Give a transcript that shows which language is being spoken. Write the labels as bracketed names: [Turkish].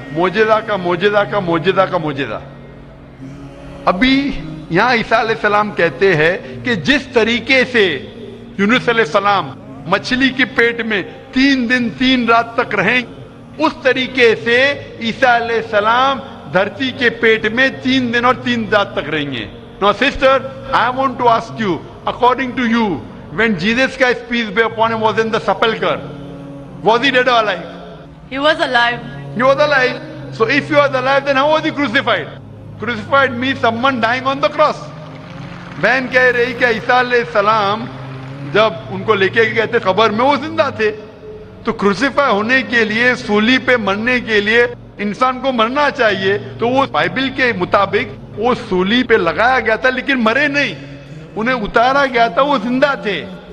[Urdu] معجزہ کا معجزہ کا معجزہ کا معجزہ. ابھی یہاں عیسیٰ علیہ السلام کہتے ہیں کہ جس طریقے سے یونس علیہ السلام مچھلی کے پیٹ میں 3 دن 3 رات تک رہیں, اس طریقے سے عیسیٰ علیہ السلام دھرتی کے پیٹ میں 3 دن اور 3 رات تک رہیں گے. [English] Now sister, I want to ask you, according to you, when Jesus Christ, peace be upon him, was in the sepulcher, was he dead or alive? He was alive. He was alive. So if he was alive, then how was he crucified? Crucified means someone dying on the cross. [Urdu] بہن کہہ رہی کہ عیسیٰ علیہ السلام جب ان کو لے کے گئے تھے قبر میں, وہ زندہ تھے. تو کروسیفائی ہونے کے لیے, سولی پہ مرنے کے لیے انسان کو مرنا چاہیے. تو وہ بائبل کے مطابق وہ سولی پہ لگایا گیا تھا لیکن مرے نہیں, انہیں اتارا گیا تھا, وہ زندہ تھے.